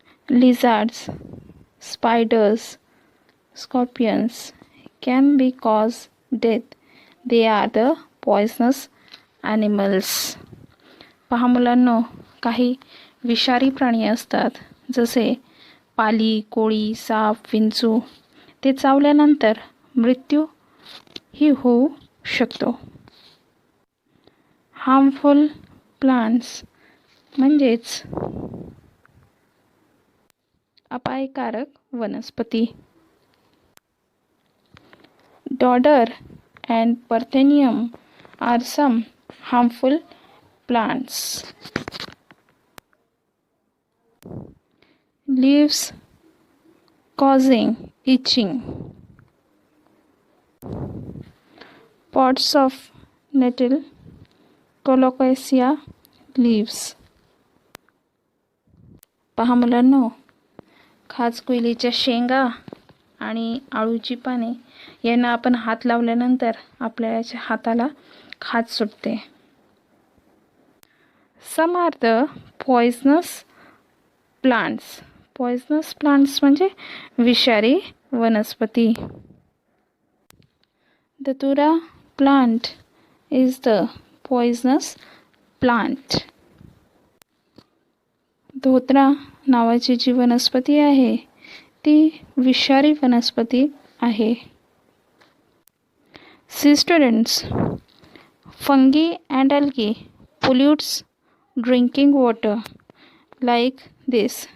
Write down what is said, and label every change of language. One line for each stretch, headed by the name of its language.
English: Lizards, spiders, scorpions can be cause death. They are the poisonous animals.
Marathi: पहा मुलांनो, काही विषारी प्राणी असतात जसे पाली, कोळी, साप, विंचू. ते चावल्यानंतर मृत्यू ही होऊ शकतो.
English: harmful plants
Marathi: म्हणजेच अपायकारक वनस्पती.
English: Dodder and Parthenium are some harmful plants. Leaves causing itching. Pods of nettle, colocasia leaves.
Marathi: पहा मुलांनो, खाजकुयलीच्या शेंगा आणि आळूची पाने यांना आपण हात लावल्यानंतर आपल्या हाताला खाज सुटते.
English: Some are the poisonous plants. Poisonous plants
Marathi: म्हणजे विषारी वनस्पती.
English: Dhatura plant is the poisonous plant.
Marathi: धोत्रा नावाची जी वनस्पती आहे ती विषारी वनस्पती आहे.
English: See students, fungi and algae pollutes drinking water like this.